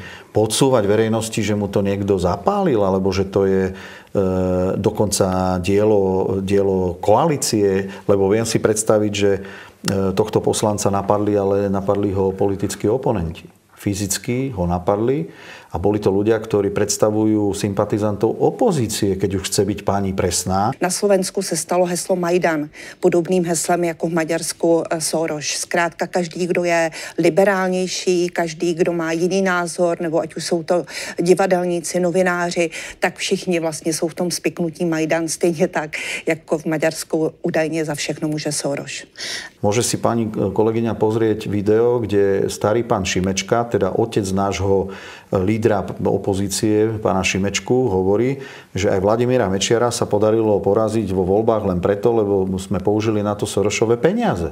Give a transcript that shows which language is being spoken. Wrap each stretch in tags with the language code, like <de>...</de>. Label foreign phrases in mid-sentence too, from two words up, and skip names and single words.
<sk>Podsúvať verejnosti, že mu to niekto zapálil, alebo že to je dokonca dielo koalície, lebo viem si predstaviť, že tohto poslanca napadli, ale napadli ho politickí oponenti. fyzicky ho napadli a boli to ľudia, ktorí predstavujú sympatizantov opozície, keď už chce byť pani presná.</sk> <cs>Na Slovensku se stalo heslo Majdan, podobným heslem jako v Maďarsku Soros. Zkrátka každý, kdo je liberálnější, každý, kdo má jiný názor, nebo ať už jsou to divadelníci, novináři, tak všichni vlastně jsou v tom spiknutí Majdan, stejně tak, jako v Maďarsku údajně za všechno může Soros.</cs> <sk>Môže si pani kolegyňa pozrieť video, kde starý pán Šimečka, teda otec nášho lídra opozície, pána Šimečku, hovorí, že aj Vladimíra Mečiara sa podarilo poraziť vo voľbách len preto, lebo sme použili na to Sorošové peniaze.</sk>